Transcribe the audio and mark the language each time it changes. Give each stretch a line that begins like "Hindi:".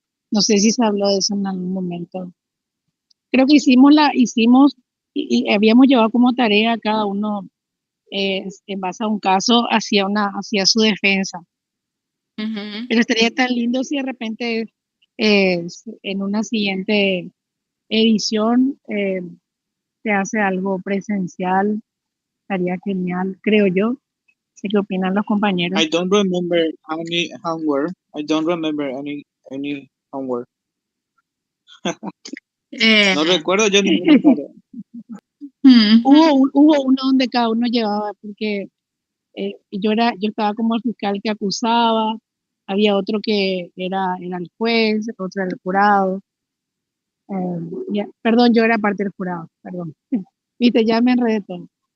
Spanish: No sé si se habló de eso en algún momento. Creo que hicimos y habíamos llevado como tarea cada uno en base a un caso hacia su defensa. Pero estaría tan lindo si de repente en una siguiente edición se hace algo presencial. Estaría genial, creo yo. ¿Sé qué opinan los compañeros?
English: I don't remember any homework. I don't remember any homework.
Spanish: No recuerdo yo ninguna tarea. Hubo uno donde cada uno llevaba, porque yo estaba como el fiscal que acusaba, había otro que era el juez, otro era el jurado. Perdón, yo era parte del jurado, perdón. Viste, ya me enredé todo.